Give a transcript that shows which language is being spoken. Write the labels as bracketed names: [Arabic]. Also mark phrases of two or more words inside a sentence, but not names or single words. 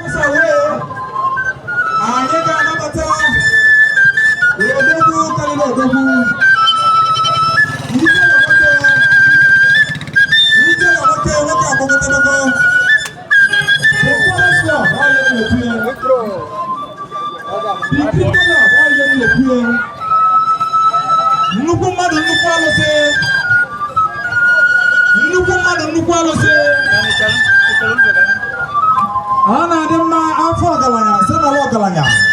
[Igbo] Ọsọ wee, anyị ga-anabata odogwu karịrị odogwu. Ike na nwoke, ike na nwoke, nwoke agbọgọdọgọ. [English] The forest law, [Igbo] ọ ya na-ekwu ya. [English] The people law, [Igbo] ọ ya na-ekwu ya. Nnukwu mmadụ, nnukwu alụsị. Nnukwu mmadụ, nnukwu alụsị. Ọ na-adị mma, afọ ọgaranya, si n'ala ọgaranya.